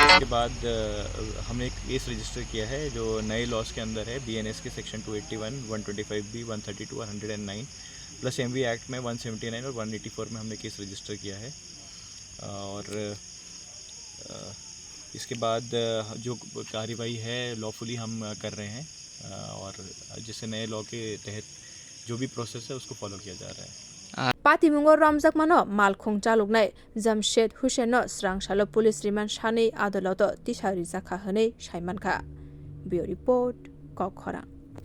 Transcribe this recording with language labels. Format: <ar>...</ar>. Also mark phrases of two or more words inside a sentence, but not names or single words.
<hi>उसके बाद हमने एक</hi> <en>case register</en> <hi>किया है जो नए लॉस के अंदर है BNS के सेक्शन 281, 125B, 132 और 109</hi> <en>plus MV Act</en> <hi>में 179 और 184 में हमने</hi> <en>case register</en> <hi>किया है। और इसके बाद जो कार्रवाई है लॉफुली हम कर रहे हैं और जिससे नए लॉ के तहत जो भी प्रोसेस है उसको फॉलो किया जा रहा है।</hi> <trp>Pati mungo ramjak mano Malkhung chaluknai Jamshed Hussein no srangshalo police remand shanei adoloto tisari jakha hene saimankha.</trp> <en>Bureau report</en> <trp>Kokhara।</trp>